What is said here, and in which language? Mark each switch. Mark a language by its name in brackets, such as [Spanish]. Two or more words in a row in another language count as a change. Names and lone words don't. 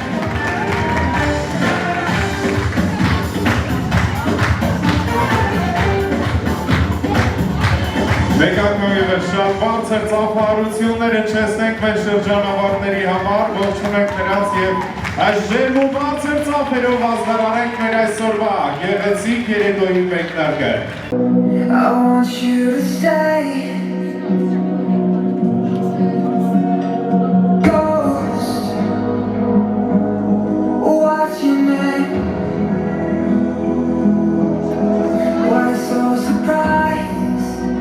[Armenian] Մեկակնոյ և շատ բարձր ծափահարություններ հնչեցնենք մեր շրջանավարտների համար, ողջունենք նրանց և այս ջերմ ու բարձր ծափերով ազդարանենք մեր այսօրվա գեղեցիկ երեկոյի մեկնարկը։ [English] I want you to stay. Ghost, what's your name? Why so surprised?